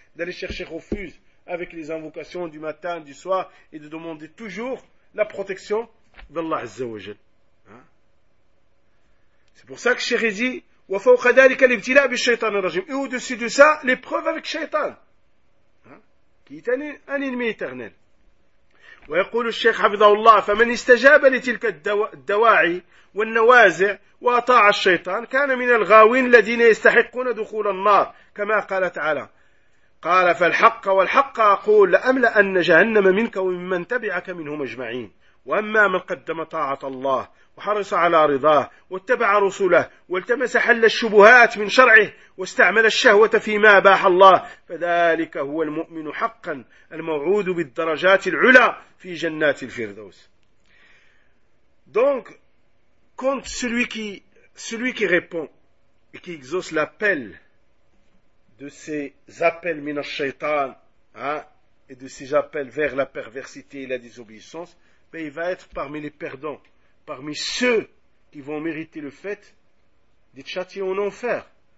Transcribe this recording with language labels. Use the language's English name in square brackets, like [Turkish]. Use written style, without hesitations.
[French] D'aller chercher refuge avec les invocations du matin, du soir, et de demander toujours la protection d'Allah Azza wa Jal. C'est pour ça que Shérizi, وفوق ذلك الابتلاء بالشيطان الرجيم. Et au-dessus de ça, l'épreuve avec Shaitan. Qui est un ennemi éternel. [Arabic] ويقول الشيخ حفظه الله فمن استجاب لتلك الدواعي والنوازع وأطاع الشيطان كان من الغاوين الذين يستحقون دخول النار كما قال تعالى قال فالحق والحق أقول لأملأن جهنم منك وممن تبعك منهم أجمعين وأما من قدم طاعة الله وحرص على رضاه واتبع رسوله والتمس حل الشبهات من شرعه واستعمل الشهوة فيما أباح الله فذلك هو المؤمن حقا الموعود بالدرجات العلى في جنات الفردوس. [French] Donc quand celui qui répond et qui exauce l'appel de ces appels min al-shaytan et de ces appels vers la perversité et la désobéissance, il va être parmi les perdants, parmi ceux qui vont mériter le fait d'être châtiés en enfer.